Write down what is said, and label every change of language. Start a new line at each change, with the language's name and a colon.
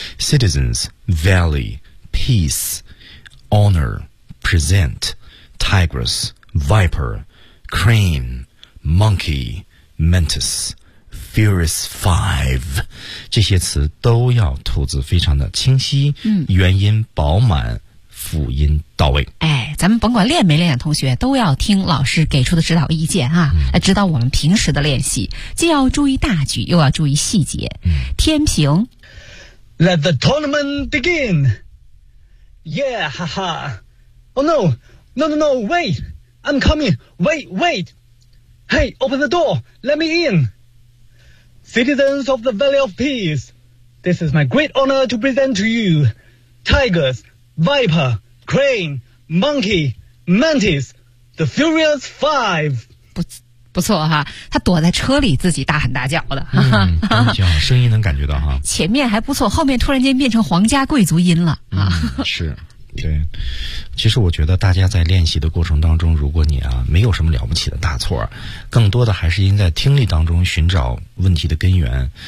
English: Citizens, Valley, Peace, Honor, Present, Tigress, Viper, Crane, Monkey, Mantis, Furious Five，
Chinese: 这些词都要吐字非常的清晰，嗯，元音饱满，辅音到位。哎，咱们甭管练没练，同学都要听老师给出的指导意见啊、嗯、指导我们平时的练习，既要注意大局又要注意细节、嗯、天平
English: Let the tournament begin Yeah, 哈哈 Oh no, no, wait I'm coming, wait Hey, open the door, let me in Citizens of the Valley of Peace This is my great honor to present to you TigersViper, Crane, Monkey, Mantis, The Furious Five.
Chinese: 不, 不错哈，他躲在车里自己大喊大叫的，嗯，挺好，声音能感觉到哈。前面还不错，后面突然间变成皇家贵族音了啊，嗯！是，对。其实我觉得大家在练习的过程当中，如果你啊没有什么了不起的大错，更多的还是应在听力当中寻找问题的根源。